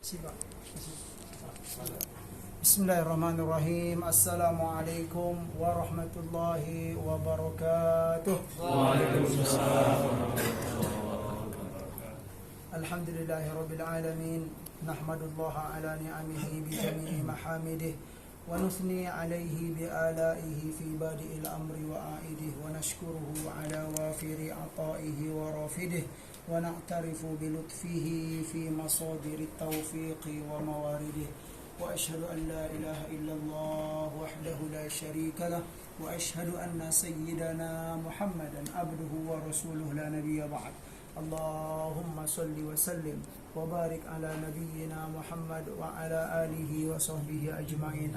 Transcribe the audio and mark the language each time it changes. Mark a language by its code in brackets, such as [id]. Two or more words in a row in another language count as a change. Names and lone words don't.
[id] Siap. [ar] بسم الله الرحمن الرحيم. السلام عليكم ورحمة الله وبركاته. وعليكم السلام. الحمد لله رب العالمين. نحمد الله على نعمه بجميع محامده ونثني عليه بما هو أهله في بادئ الأمر وعائده ونشكره على وافر عطائه ورافده ونعترف بلطفه في مصادر التوفيق وموارده وأشهد أن لا إله إلا الله وحده لا شريك له وأشهد أن سيدنا محمدا عبده ورسوله لا نبي بعده. اللهم صل وسلم وبارك على نبينا محمد وعلى آله وصحبه أجمعين.